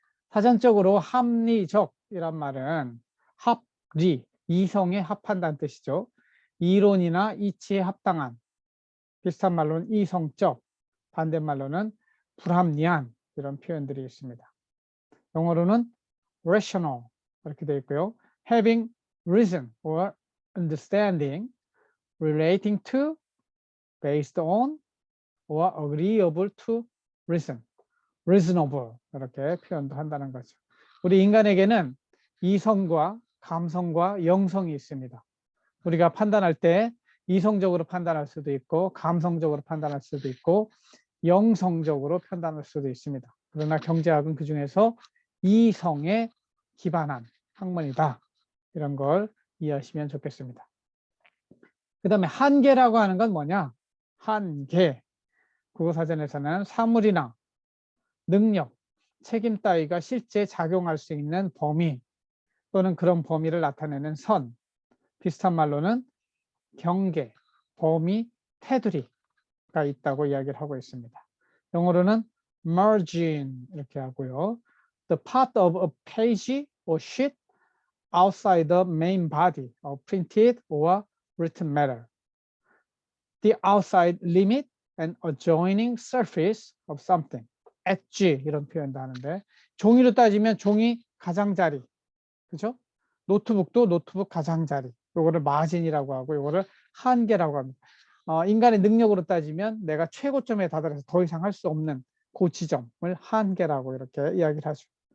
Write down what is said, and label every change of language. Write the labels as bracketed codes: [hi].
[ko] 사전적으로 합리적이란 말은 합리, 이성에 합한다는 뜻이죠. 이론이나 이치에 합당한, 비슷한 말로는 이성적, 반대말로는 불합리한, 이런 표현들이 있습니다. 영어로는 rational 이렇게 되어 있고요. [en] having reason or understanding, relating to, based on, or agreeable to reason, reasonable [ko] 이렇게 표현도 한다는 거죠. 우리 인간에게는 이성과 감성과 영성이 있습니다. 우리가 판단할 때 이성적으로 판단할 수도 있고 감성적으로 판단할 수도 있고 영성적으로 판단할 수도 있습니다. 그러나 경제학은 그중에서 이성에 기반한 학문이다. 이런 걸 이해하시면 좋겠습니다. 그 다음에 한계라고 하는 건 뭐냐? 한계. 국어사전에서는 사물이나 능력, 책임 따위가 실제 작용할 수 있는 범위 또는 그런 범위를 나타내는 선, 비슷한 말로는 경계, 범위, 테두리가 있다고 이야기를 하고 있습니다. 영어로는 margin 이렇게 하고요. [en] The part of a page or sheet outside the main body of printed or written matter. The outside limit and adjoining surface of something. [ko] 엣지 이런 표현도 하는데 종이로 따지면 종이 가장자리, 그죠? 노트북도 노트북 가장자리. 요거를 마진이라고 하고 요거를 한계라고 합니다. 인간의 능력으로 따지면 내가 최고점에 다다라서 더 이상 할 수 없는 그 지점을 한계라고 이렇게 이야기를 하죠.